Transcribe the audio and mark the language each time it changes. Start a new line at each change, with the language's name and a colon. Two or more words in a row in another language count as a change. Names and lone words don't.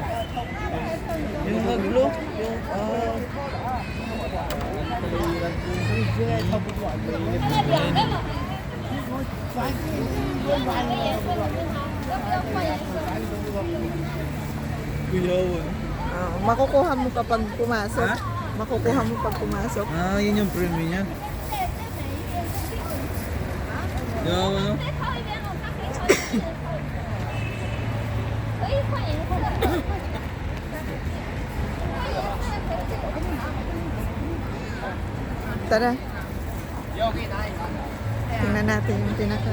Filipino: Yung mag-glow, yung kuyawan. Makukuha mo kapag pumasok. Makukuha mo pag pumasok. Yun yung premium niya. Kuyawan, no?
Chinese: 可以换颜色的。
Filipino: Tara. Tingnan natin yung pinaka...